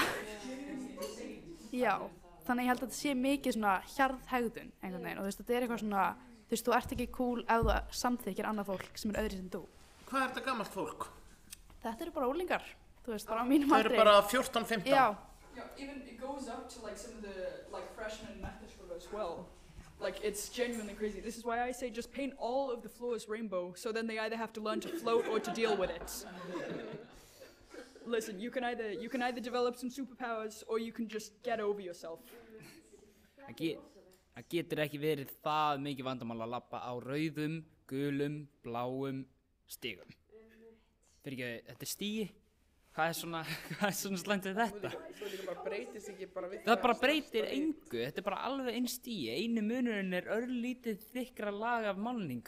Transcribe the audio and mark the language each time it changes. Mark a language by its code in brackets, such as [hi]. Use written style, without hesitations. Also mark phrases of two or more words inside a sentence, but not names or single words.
[is] Já, þannig ég held að þetta sé mikið svona hjarðhegðun einhvern veginn og þú veist, þetta er eitthvað svona, þú veist, þú ert ekki cool ef þú samþykkir annað fólk sem er öðru sem þú. Hvað er þetta gamalt fólk? Þetta eru bara úlingar, þú veist, bara á mínum aldri. Það eru bara 14-15? Já. [en] Yeah, even it goes up to like some of the like freshmen in math school as well. Like, it's genuinely crazy. This is why I say just paint all of the floors rainbow, so then they either have to learn to float or to deal with it. Listen, you can either develop some superpowers or you can just get over yourself. [is] Það getur ekki verið það mikið vandamál að labba á rauðum, gulum, bláum stigum. Fyrir ekki, þetta er stigi. Hvað er svona slæmt við þetta? Það bara breytir engu, þetta er bara alveg einn stigi, einu munurinn er örlítið þykkra lag af málningu.